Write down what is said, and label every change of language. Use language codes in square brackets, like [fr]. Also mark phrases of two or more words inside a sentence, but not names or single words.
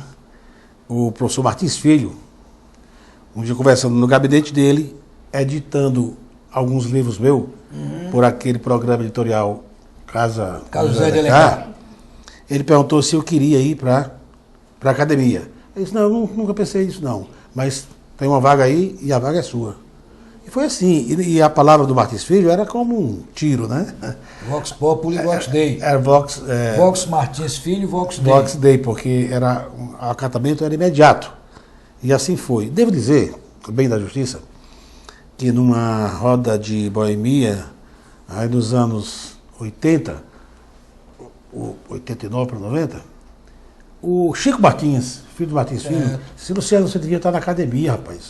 [pt] O professor Martins Filho, um dia conversando no gabinete dele, editando alguns livros meus, por aquele programa editorial Casa José de Alencar. Ele perguntou se eu queria ir para a academia. Eu disse, não, eu nunca pensei nisso não, mas tem uma vaga aí e a vaga é sua. E foi assim, e a palavra do Martins Filho era como um tiro, né? [la] Vox Populi, Vox Dei. [pt] Era Vox... [la] Vox Martins Filho, Vox Dei. Vox Dei, [pt] porque o acatamento era imediato. E assim foi. Devo dizer, bem da justiça, que numa roda de boemia, aí nos anos 80, 89 para 90, o Chico Martins, filho do Martins Filho, disse: Luciano, você devia estar na academia, rapaz.